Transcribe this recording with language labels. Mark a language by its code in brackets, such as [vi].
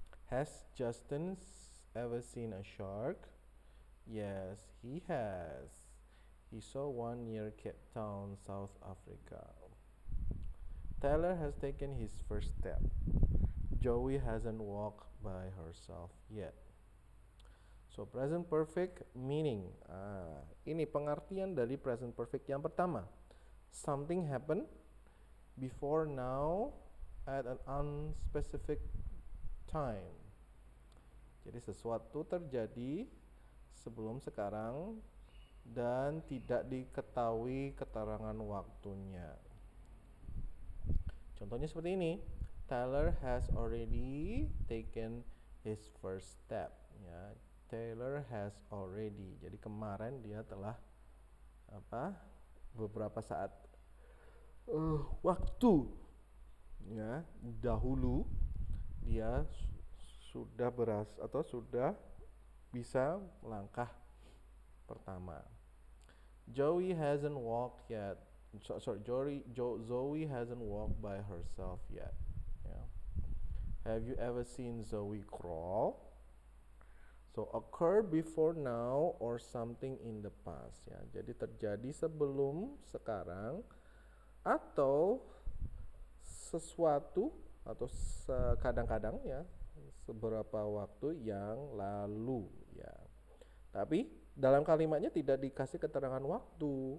[en] Has Justin ever seen a shark? Yes, he has. He saw one near Cape Town, South Africa. Taylor has taken his first step. Joey hasn't walked by herself yet. So present perfect meaning. [id] Ini pengertian dari present perfect yang pertama. [en] Something happened before now at an unspecific time. [id] Jadi sesuatu terjadi sebelum sekarang dan tidak diketahui keterangan waktunya. Contohnya seperti ini. [en] Taylor has already taken his first step. Ya, Taylor has already. [id] Jadi kemarin dia telah beberapa saat waktu ya dahulu dia sudah sudah bisa melangkah pertama. [en] Joey hasn't walked yet. Zoe hasn't walked by herself yet. Yeah. Have you ever seen Zoe crawl? So occur before now or something in the past. Ya. [id] Jadi terjadi sebelum sekarang atau sesuatu atau kadang-kadang ya seberapa waktu yang lalu ya. Tapi dalam kalimatnya tidak dikasih keterangan waktu.